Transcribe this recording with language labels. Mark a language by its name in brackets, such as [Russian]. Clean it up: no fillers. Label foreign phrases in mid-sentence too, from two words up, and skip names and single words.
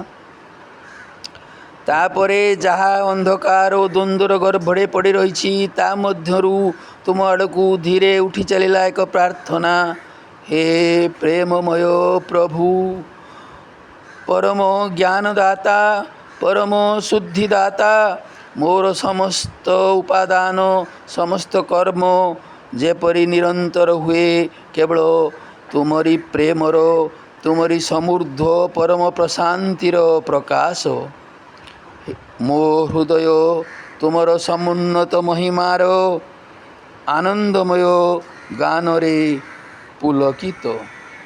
[Odia] ତାପରେ ଯାହା ଅନ୍ଧକାର ଓ ଦ୍ୱନ୍ଦ୍ୱର ଗର୍ଭରେ ପଡ଼ି ରହିଛି, ତା ମଧ୍ୟରୁ ତୁମ ଆଡ଼କୁ ଧୀରେ ଉଠି ଚାଲିଲା ଏକ ପ୍ରାର୍ଥନା। ହେ ପ୍ରେମମୟ ପ୍ରଭୁ, ପରମ ଜ୍ଞାନଦାତା, ପରମ ଶୁଦ୍ଧିଦାତା, ମୋର ସମସ୍ତ ଉପାଦାନ ସମସ୍ତ କର୍ମ ଯେପରି ନିରନ୍ତର ହୁଏ କେବଳ ତୁମରି ପ୍ରେମର ତୁମରି ସମୃଦ୍ଧ ପରମ ପ୍ରଶାନ୍ତିର ପ୍ରକାଶ। ମୋ ହୃଦୟ ତୁମର ସମୁନ୍ନତ ମହିମାର ଆନନ୍ଦମୟ ଗାନ ରେ ପୁଲକିତ।